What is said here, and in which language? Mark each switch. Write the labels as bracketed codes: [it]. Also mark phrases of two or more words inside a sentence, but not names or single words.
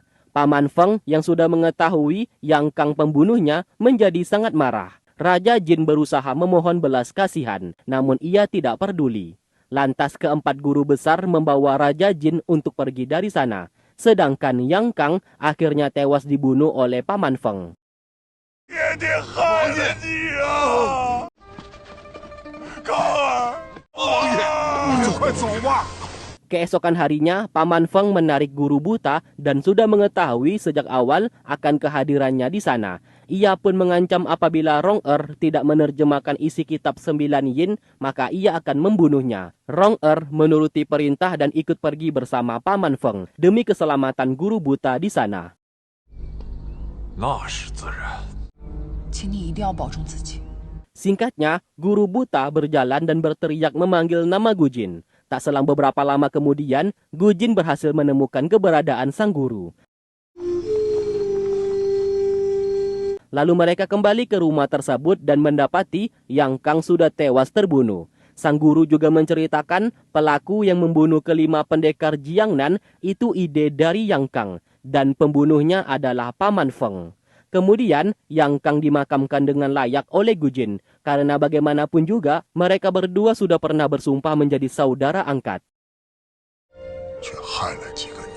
[id] Paman Feng yang sudah mengetahui Yang Kang pembunuhnya menjadi sangat marah. Raja Jin berusaha memohon belas kasihan, namun ia tidak peduli. Lantas keempat guru besar membawa Raja Jin untuk pergi dari sana. Sedangkan Yang Kang akhirnya tewas dibunuh oleh Paman Feng. [zh] 爹爹害了你啊！康儿，王爷，你就快走吧。 [id] Keesokan harinya, Paman Feng menarik guru buta dan sudah mengetahui sejak awal akan kehadirannya di sana. Ia pun mengancam apabila Rong-er tidak menerjemahkan isi kitab 9 yin, maka ia akan membunuhnya. Rong-er menuruti perintah dan ikut pergi bersama Paman Feng demi keselamatan guru buta di sana. [zh] 那是自然。请你一定要保重自己。 [id] Singkatnya, guru buta berjalan dan berteriak memanggil nama Gujin. Tak selang beberapa lama kemudian, Gujin berhasil menemukan keberadaan sang guru. Lalu mereka kembali ke rumah tersebut dan mendapati Yang Kang sudah tewas terbunuh. Sang guru juga menceritakan pelaku yang membunuh kelima pendekar Jiangnan itu ide dari Yang Kang dan pembunuhnya adalah Paman Feng. Kemudian, Yang Kang dimakamkan dengan layak oleh Gujin, karena bagaimanapun juga mereka berdua sudah pernah bersumpah menjadi saudara angkat. [zh] 却害了几个